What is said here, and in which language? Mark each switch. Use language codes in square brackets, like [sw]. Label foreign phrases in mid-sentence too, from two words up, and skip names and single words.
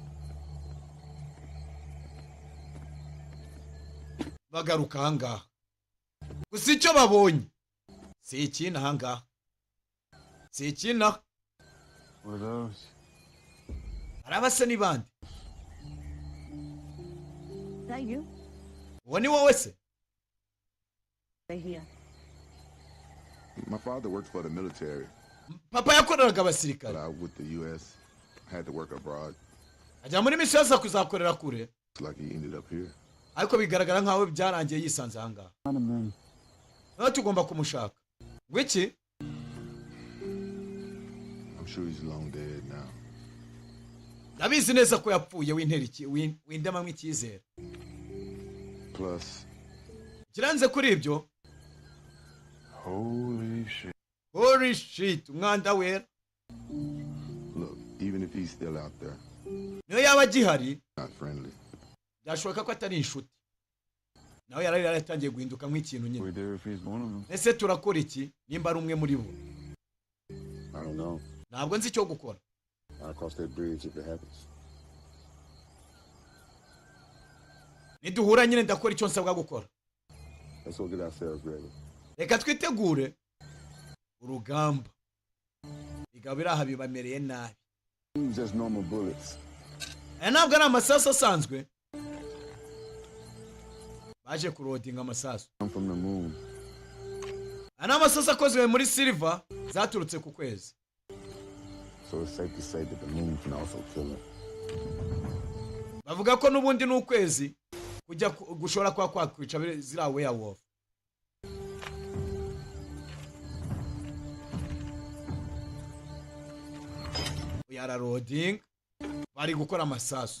[rw] Bagaruka ahangaha gusa icyo babonye si ikina ahangaha, si ikina. hari abasa n'ibandi. uwo ni wowe se? [en] My father worked for the military. [rw] papa yakoreraga [en] But [rw] abasirikare, [en] with the U.S., I had to work abroad. [rw] ajya muri misiyo aza kuzakorera kure, [en] It's like he ended up here. [rw] ariko bigaragara nkaho byarangiye yisanze ahangaha. nawe tugomba kumushaka. wiki [en] I'm sure he's long dead now. [rw] ndabizi neza ko yapfuye windemamo icyizere. [en] Plus, [rw] kiranze kuri ibyo, [en] holy shit, [rw] umwanda wera. [en] look, even if he's still out there, [rw] niyo yaba agihari, [en] not friendly. [rw] byashoboka ko atari inshuti. nawe yari yaratangiye guhinduka nk'ikintu nyine. ese turakora iki nimba ari umwe muri bo? [en] I don't know. [rw] ntabwo nzi icyo gukora. [en] I'll cross that bridge if it happens. [rw] niduhura nyine ndakora icyo nsabwa gukora. [en] Let's go get ourselves ready. [rw] reka twitegure urugamba. bigabo biri aha bibamereye nabi. [en] Just normal bullets. [rw] aya ntabwo ari amasasu asanzwe. baje kurodinga amasasu. [en] I'm from the moon. [rw] aya ni amasasu akozwe muri silver zaturutse ku kwezi. [en] So it's safe to say that the moon can also kill him. [rw] bavuga ko n'ubundi n'ukwezi kujya gushobora kuba kwakwica ziriya werewolf. yararoding bari gukora amasasu.